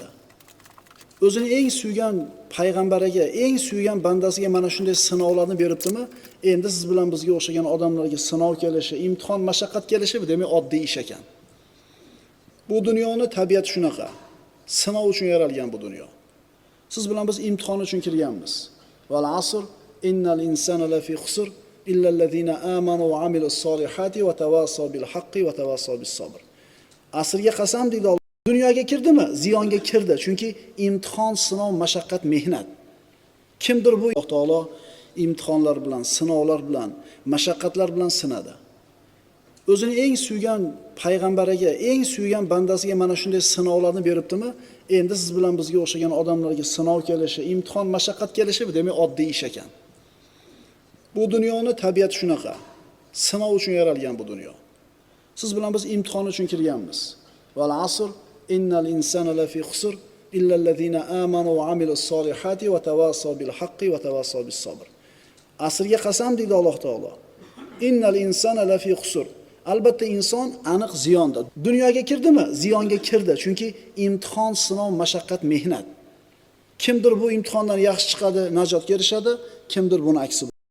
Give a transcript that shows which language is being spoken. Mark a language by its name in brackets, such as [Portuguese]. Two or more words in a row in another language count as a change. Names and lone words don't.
[Uzbek] O'zini eng suygan payg'ambariga, eng suygan bandasiga mana shunday sinovlarni beribdimi? Endi siz bilan bizga o'xshagan odamlarga sinov kelishi, imtihon, mashaqqat kelishi demak oddiy ish ekan. Bu dunyoni tabiati shunaqa. Sinov uchun yaralgan bu dunyo. Siz bilan biz imtihon uchun kirganmiz. [Arabic] والعصر إن الإنسان لفي خسر إلا الذين آمنوا وعملوا الصالحات وتواصوا بالحق وتواصوا بالصبر. [Uzbek] Asrga qasam deydi Alloh. Dunyoga kirdimi? Ziyonga kirdi. Chunki imtihon, sinov, mashaqqat, mehnat. Kimdir bu Alloh taolo imtihonlar bilan, sinovlar bilan, mashaqqatlar bilan sinadi. O'zini eng suygan payg'ambariga, eng suygan bandasiga mana shunday sinovlarni beribdimi? Endi siz bilan bizga o'xshagan odamlarga sinov kelishi, imtihon, mashaqqat kelishi demak oddiy ish ekan. Bu dunyoni tabiati shunaqa. Sinov uchun yaralgan bu dunyo. Siz bilan biz imtihon uchun kirganmiz. [Arabic] والعصر إن الإنسان لفي خسر إلا الذين آمنوا وعملوا الصالحات وتواصوا بالحق وتواصوا بالصبر. [Uzbek] Asrga qasam deydi Alloh taolo. [Arabic] إن الإنسان لفي خسر. [Uzbek] Albatta inson aniq ziyonda. Dunyoga kirdimi? Ziyonga kirdi. Chunki imtihon, sinov, mashaqqat, mehnat. Kimdir bu imtihondan yaxshi chiqadi, najotga erishadi, kimdir buni aksi.